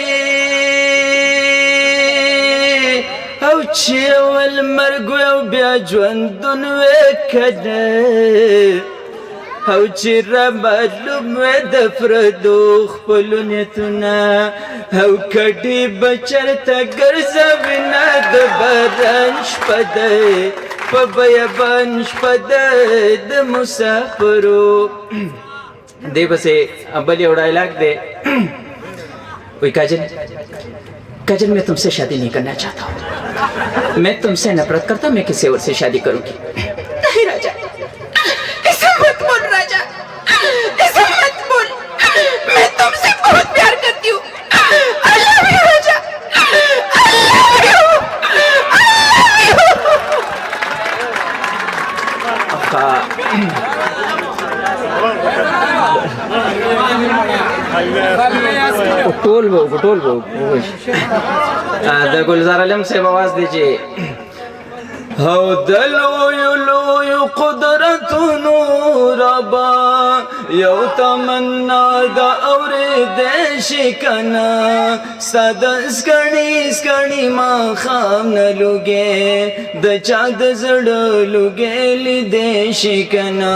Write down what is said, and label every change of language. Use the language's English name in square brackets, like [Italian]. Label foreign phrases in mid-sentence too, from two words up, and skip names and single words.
[Pashto] او چې اول مرګ وی او بیا ژوندون وی که نه او چې را معلوم وی د پردو خپلو نیتونه او کډې به چېرته ګرځوینه د باران شپه دی په بیابان شپه ده د مسافرو. دې پسې بل یو ډایلاګ دی وی [Hindi] काजल मैं तुमसे शादी नहीं करना चाहता हूँ, मैं तुमसे नफरत करता, मैं किसी और से शादी करूंगी. नहीं राजा, ऐसा मत बोल राजा, ऐसा मत बोल, मैं तुमसे बहुत प्यार करती हूँ. [English] I love you राजा, I love you, I love you. [Pashto] ټول به د ګلزار علم صاحب आवाज دی چې او د لویو قدرتونو ربا یو تمنا د اورېدی شي کنه ستا د سکڼي ماښام نه لوګې د چا د زړه لوګې لیدی شي کنه.